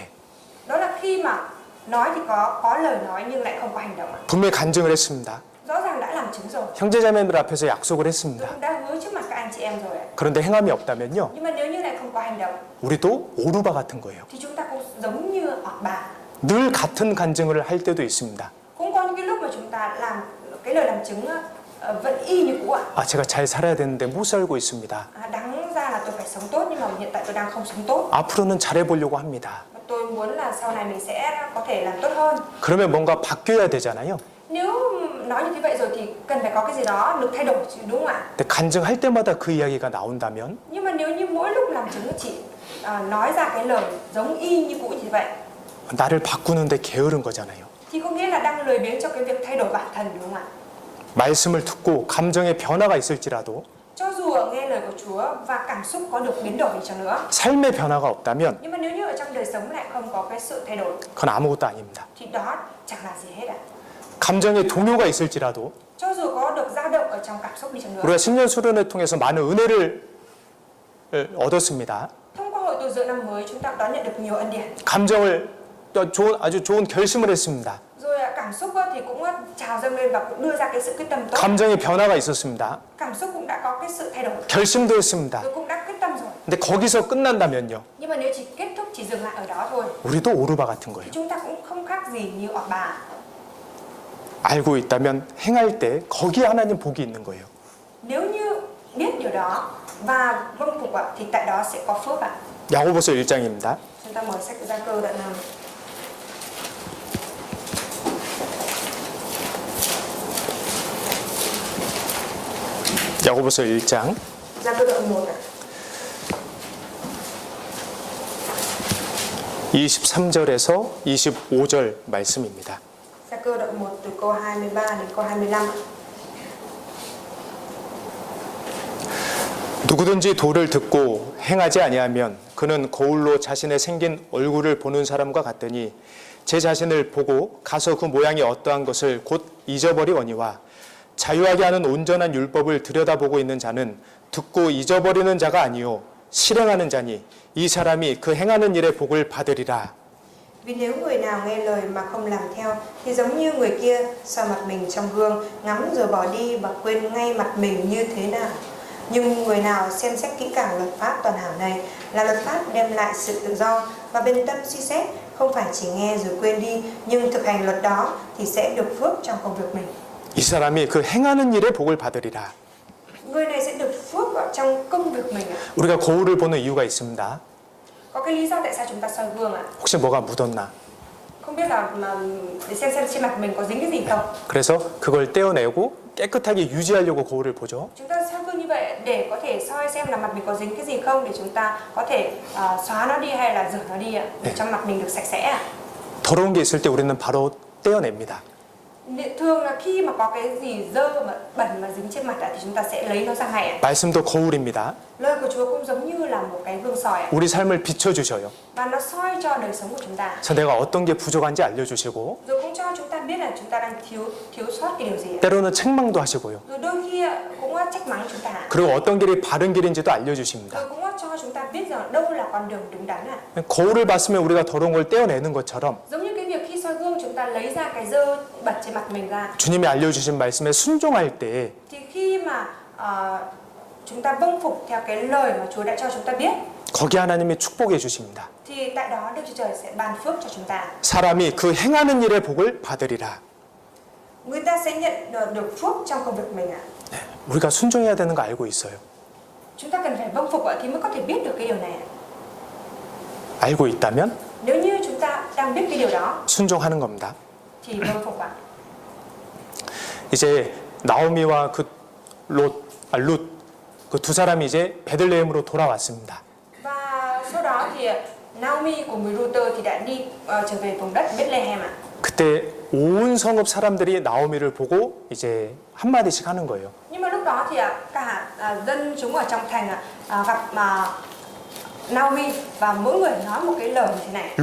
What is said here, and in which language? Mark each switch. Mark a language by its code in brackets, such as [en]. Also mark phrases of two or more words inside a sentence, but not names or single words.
[vi] Đó là khi mà nói thì có lời nói nhưng lại không có hành động ạ. [ko] 분명히 간증을 했습니다. [vi] Rõ ràng đã làm chứng rồi. [ko] 형제자매들 앞에서 약속을 [vi] Tôi [ko] 했습니다. [vi] cũng đã hứa trước mặt các anh chị em rồi ạ. [ko] 그런데 행함이 없다면요, [vi] Nhưng mà nếu như lại không có hành động [ko] 우리도 오르바 같은 거예요. [vi] thì chúng ta cũng giống như Ọt-ba. [ko] 늘 같은 간증을 할 때도 있습니다. [vi] Cũng có những cái lúc mà chúng ta làm cái lời làm chứng vẫn y như cũ ạ. [ko] 아, 제가 잘 살아야 되는데 못 살고 있습니다. [vi] Đáng ra là tôi phải sống tốt nhưng mà hiện tại tôi đang không sống tốt. [ko] 앞으로는 잘해보려고 합니다. [vi] Và tôi muốn là sau này mình sẽ có thể làm tốt hơn. [ko] 그러면 뭔가 바뀌어야 되잖아요. [vi] Nếu nói như thế vậy rồi thì cần phải có cái gì đó được thay đổi chứ, đúng không ạ? [ko] 근데 간증할 때마다 그 이야기가 나온다면 [vi] Nhưng mà nếu như mỗi lúc làm chứng chỉ nói ra cái lời giống y như cũ như vậy [ko] 나를 바꾸는데 게으른 거잖아요. [vi] thì có nghĩa là đang lười biếng cho cái việc thay đổi bản thân, đúng không ạ? [ko] 말씀을 듣고 감정의 변화가 있을지라도 [vi] Cho dù nghe lời của Chúa và cảm xúc có được biến đổi đi chăng nữa, [ko] 삶의 변화가 없다면 [vi] nhưng mà nếu như ở trong đời sống lại không có cái sự thay đổi [ko] 그건 아무것도 아닙니다. [vi] thì đó chẳng là gì hết ạ. [ko] 감정의 동요가 있을지라도 [vi] Cho dù có được dao động ở trong cảm xúc đi chăng nữa. [ko] 우리가 신년 수련회 통해서 많은 은혜를 얻었습니다. [vi] Thông qua hội tu dưỡng năm mới chúng ta đón nhận được nhiều ân điển. [ko] 감정을 아주 좋은 결심을 했습니다. [vi] Rồi cảm xúc thì cũng trào dâng lên và cũng đưa ra cái sự quyết tâm tốt. [ko] 감정의 변화가 있었습니다. [vi] Cảm xúc cũng đã có cái sự thay đổi. [ko] 결심도 했습니다. [vi] Rồi cũng đã quyết tâm rồi. [ko] 근데 거기서 끝난다면요, [vi] Nhưng mà nếu chỉ kết thúc chỉ dừng lại ở đó thôi [ko] 우리도 오르바 같은 [vi] thì [ko] 거예요. [vi] chúng ta cũng không khác gì như Ọt-ba. [ko] 알고 있다면 행할 때 거기에 하나님 복이 있는 거예요. [vi] Nếu như biết điều đó và vâng phục thì tại đó sẽ có phước ạ. [ko] 야고보서 1장입니다. [vi] Chúng ta mở sách Gia Cơ đoạn 5. [ko] 야고보서 1장 [vi] Gia Cơ đoạn 1 ạ. [ko] 23절에서 25절 말씀입니다. [vi] Gia Cơ đoạn 1 từ câu 23 đến câu 25 ạ. [ko] 누구든지 도를 듣고 행하지 아니하면 그는 거울로 자신의 생긴 얼굴을 보는 사람과 같더니 제 자신을 보고 가서 그 모양이 어떠한 것을 곧 잊어버리거니와 자유하게 하는 온전한 율법을 들여다보고 있는 자는 듣고 잊어버리는 자가 아니요 실행하는 자니 이 사람이 그 행하는 일의 복을 받으리라. [vi] Vì nếu người nào nghe lời mà không làm theo thì giống như người kia soi mặt mình trong gương, ngắm rồi bỏ đi và quên ngay mặt mình như thế nào. Nhưng người nào xem xét kỹ càng luật pháp toàn hảo này là luật pháp đem lại sự tự do và bên tâm suy xét, không phải chỉ nghe rồi quên đi nhưng thực hành luật đó thì sẽ được phước trong công việc mình. [ko] 이 사람이 그 행하는 일에 복을 받으리라. [vi] Người này sẽ được phước ở trong công việc mình ạ. [ko] 우리가 거울을 보는 이유가 있습니다. [vi] Có cái lý do tại sao chúng ta soi gương ạ? [ko] 혹시 뭐가 묻었나? [vi] Không biết là để xem trên mặt mình có dính cái gì không? [ko] 그래서 그걸 떼어내고 깨끗하게 유지하려고 거울을 보죠. [vi] Chúng ta soi gương như vậy để có thể soi xem là mặt mình có dính cái gì không, để chúng ta có thể xóa nó đi hay là rửa nó đi ạ, để cho mặt mình được sạch sẽ ạ. [ko] 더러운 게 있을 때 우리는 바로 떼어냅니다. [vi] Thường là khi mà có cái gì dơ mà bẩn mà dính trên mặt thì chúng ta sẽ lấy nó ra ngay ạ. [ko] 말씀도 거울입니다. [vi] Lời của Chúa cũng giống như là một cái gương soi ạ. [ko] 우리 삶을 비춰주셔요. [vi] Và nó soi cho đời sống của chúng ta. [ko] 그래서 내가 어떤 게 부족한지 알려주시고 [vi] Rồi cũng cho chúng ta biết là chúng ta đang thiếu sót cái điều gì ạ. [ko] 때로는 책망도 하시고요. [vi] Rồi đôi khi cũng trách mắng chúng ta. [ko] 그리고 어떤 길이 바른 길인지도 알려주십니다. [vi] Rồi cũng cho chúng ta biết rằng đâu là con đường đúng đắn ạ. [ko] 거울을 봤으면 우리가 더러운 걸 떼어내는 것처럼 [vi] Giống như cái việc khi soi gương chúng ta lấy ra cái dơ bẩn trên mặt mình ra. [ko] 주님이 알려주신 말씀에 순종할 때 [vi] Thì khi mà chúng ta vâng phục theo cái lời mà Chúa đã cho chúng ta biết, [ko] 거기 하나님이 축복해 주십니다. [vi] thì tại đó Đức Chúa Trời sẽ ban phước cho chúng ta. [ko] 사람이 그 행하는 일의 복을 받으리라. [vi] Người ta sẽ nhận được phước trong công việc mình ạ. [ko] 네, 우리가 순종해야 되는 거 알고 있어요. [vi] Chúng ta cần phải vâng phục thì mới có thể biết được cái điều này ạ. [ko] 알고 있다면 [vi] Nếu như chúng ta đang biết cái điều đó [ko] 순종하는 겁니다. [vi] thì vâng phục ạ. [ko] 이제 나오미와 룻 그 두 사람이 이제 베들레헴으로 돌아왔습니다. [vi] Và sau đó thì Naomi cùng với Ruther thì đã đi trở về vùng đất Bethlehem ạ. [ko] 그때 온 성읍 사람들이 나오미를 보고 이제 한 마디씩 하는 거예요. [vi] Nhưng mà lúc đó thì cả dân chúng ở trong thành gặp Naomi và mỗi người nói một cái lời như thế này.